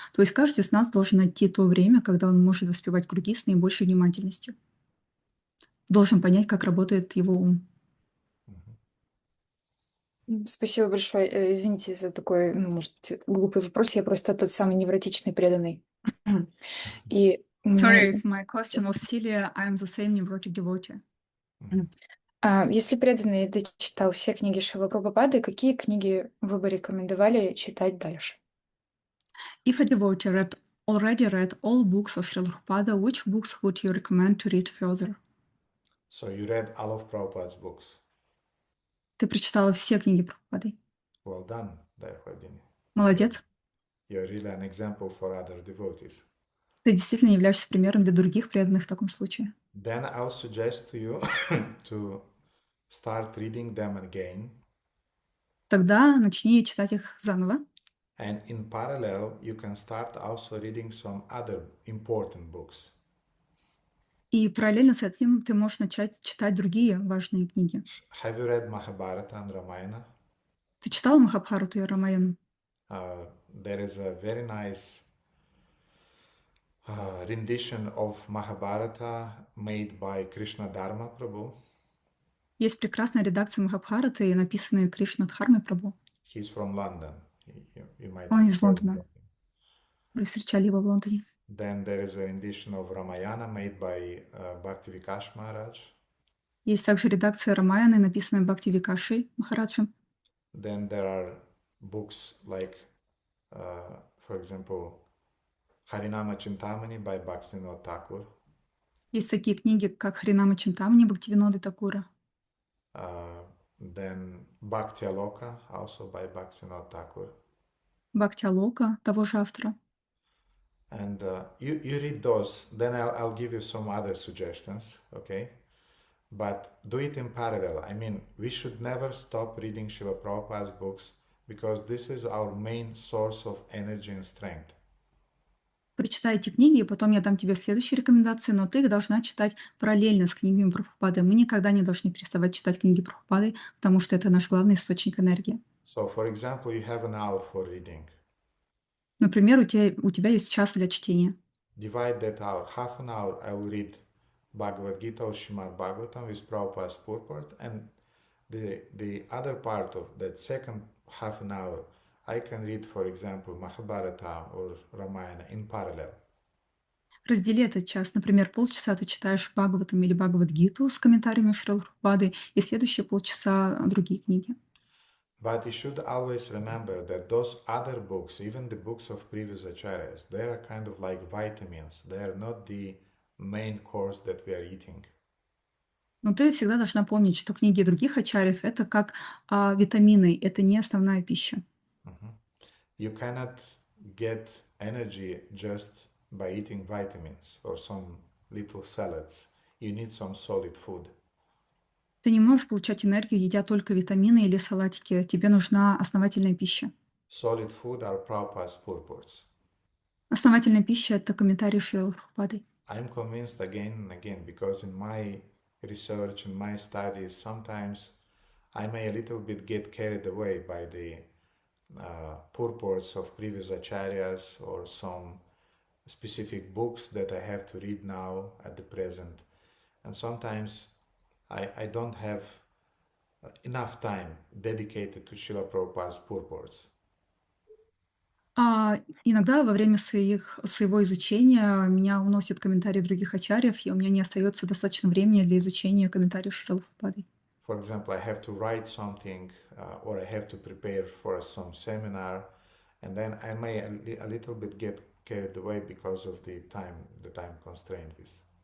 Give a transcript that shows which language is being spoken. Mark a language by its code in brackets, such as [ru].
[ru] То есть каждый из нас должен найти то время, когда он может воспевать круги с наибольшей внимательностью. Должен понять, как работает его ум. Спасибо большое. Извините за такой, может быть, глупый вопрос. Я просто тот самый невротичный преданный. И у [en] Sorry [ru] меня... [en] if my question was silly, I am the same neurotic devotee. [ru] Если преданный дочитал все книги Шрилы Прабхупады, какие книги вы бы рекомендовали читать дальше? [en] If a devotee already read all books of Srila Prabhupada, which books would you recommend to read further? So you read all of Prabhupada's books. [ru] Ты прочитала все книги Прабхупады. [en] Well done, Dayakladini. [ru] Молодец. [en] You're really an example for other devotees. [ru] Ты действительно являешься примером для других преданных в таком случае. [en] Then I'll suggest to you to start reading them again. [ru] Тогда начни читать их заново. [en] And in parallel, you can start also reading some other important books. [ru] И параллельно с этим ты можешь начать читать другие важные книги. [en] Have you read Mahabharata and Ramayana? [ru] Ты читала Махабхарату и Рамаяну? [en] There is a very nice rendition of Mahabharata made by Krishna Dharma Prabhu. [ru] Есть прекрасная редакция Махабхараты, написанная Кришна Дхармой Прабху. [en] He's from London. You might [ru] Он из [en] have heard [ru] Лондона. [en] of him. [ru] Вы встречали его в Лондоне. [en] Then there is a rendition of Ramayana made by Bhakti Vikash Maharaj. [ru] Есть также редакция Рамаяны, написанная Бхакти Викашей Махараджем. [en] Then there are books like, for example, Harinama Chintamani by Bhaktivinoda Thakur. [ru] Есть такие книги, как Харинама Чинтамани Бхактивиноды Такура. [en] Then Bhakti Aloka, also by Bhaktivinoda Thakur. [ru] Бхакти Алока, того же автора. [en] And you read those, then I'll give you some other suggestions, okay? But do it in parallel. I mean, we should never stop reading Srila Prabhupada's books because this is our main source of energy and strength. [ru] Прочитай эти книги, и потом я дам тебе следующие рекомендации, но ты их должна читать параллельно с книгами Прабхупады. Мы никогда не должны переставать читать книги Прабхупады, потому что это наш главный источник энергии. [en] So, for example, you have an hour for reading. [ru] Например, у тебя есть час для чтения. [en] Divide that hour. Half an hour I will read Bhagavad Gita or Srimad Bhagavatam with Prabhupada's purport, and the other part of that second half an hour I can read, for example, Mahabharata or Ramayana in parallel. [ru] Раздели этот час. Например, полчаса ты читаешь Бхагаватам или Бхагавад-гиту с комментариями Шрилы Прабхупады, и следующие полчаса другие книги. [en] But you should always remember that those other books, even the books of previous acharyas, they are kind of like vitamins. They are not the main course that we are eating. [ru] Но ты всегда должна помнить, что книги других ачарьев — это как витамины, это не основная пища. [en] You cannot get energy just by eating vitamins or some little salads. You need some solid food. [ru] Ты не можешь получать энергию, едя только витамины или салатики. Тебе нужна основательная пища. [en] Solid food are Prabhupada's purports. [ru] Основательная пища — это комментарий Шрилы Прабхупады. [en] I'm convinced again and again because in my research and my studies, sometimes I may a little bit get carried away by the purports of previous acharyas or some specific books that I have to read now at the present. And sometimes I don't have enough time dedicated to Srila Prabhupada's purports. [ru] Иногда во время своего изучения меня уносят комментарии других ачарьев, и у меня не остается достаточно времени для изучения комментариев Шрилы Прабхупады. [en] For example, I have to write something or I have to prepare for some seminar, and then I may a little bit get carried away because of the time that I'm constrained with.